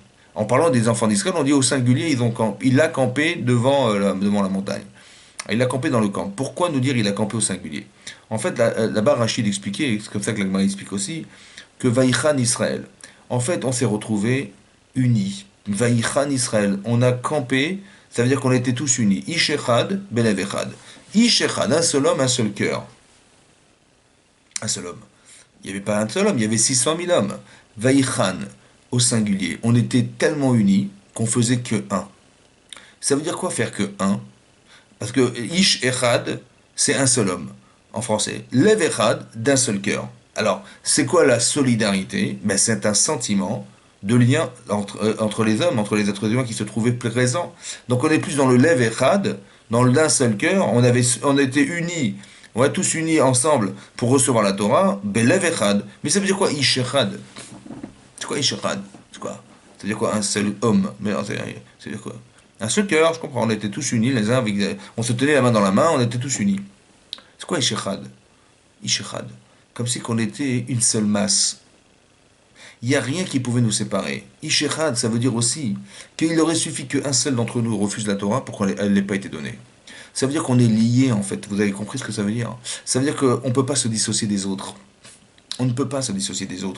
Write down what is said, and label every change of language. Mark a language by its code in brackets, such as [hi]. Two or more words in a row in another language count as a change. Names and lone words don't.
[fr] En parlant des enfants d'Israël, on dit au singulier, il a campé devant la montagne. Il a campé dans le camp. Pourquoi nous dire il a campé au singulier? En fait, là-bas Rachid expliquait, c'est comme ça que l'Agma explique aussi, que Vaïchan Israël. En fait, on s'est retrouvés unis. Vaïchan Israël. On a campé, ça veut dire qu'on était tous unis. [he] איש אחד, בלב אחד. איש אחד, [fr] un seul homme, un seul cœur. Un seul homme. Il n'y avait pas un seul homme, il y avait 600 000 hommes. Vaïchan, au singulier. On était tellement unis qu'on faisait que un. Ça veut dire quoi faire que un? Parce que [he] איש אחד, [fr] c'est un seul homme, en français. [he] לב אחד, [fr] d'un seul cœur. Alors, c'est quoi la solidarité? Ben, c'est un sentiment de lien entre les hommes, entre les êtres humains qui se trouvaient présents. Donc on est plus dans le [he] לב אחד, [fr] dans le d'un seul cœur, on était unis, on est tous unis ensemble pour recevoir la Torah, [he] בלב אחד. [fr] Mais ça veut dire quoi, [he] איש אחד? [fr] C'est quoi [he] איש אחד? [fr] C'est quoi? Ça veut dire quoi, un seul homme? Mais c'est dire quoi? Un seul cœur, je comprends, on était tous unis, les uns avec, on se tenait la main dans la main, on était tous unis. C'est quoi [he] איש אחד? איש אחד. [fr] Comme si qu'on était une seule masse. Il n'y a rien qui pouvait nous séparer. Ishechad, ça veut dire aussi qu'il aurait suffi qu'un seul d'entre nous refuse la Torah pour qu'elle n'ait pas été donnée. Ça veut dire qu'on est liés, en fait. Vous avez compris ce que ça veut dire? Ça veut dire qu'on ne peut pas se dissocier des autres. On ne peut pas se dissocier des autres.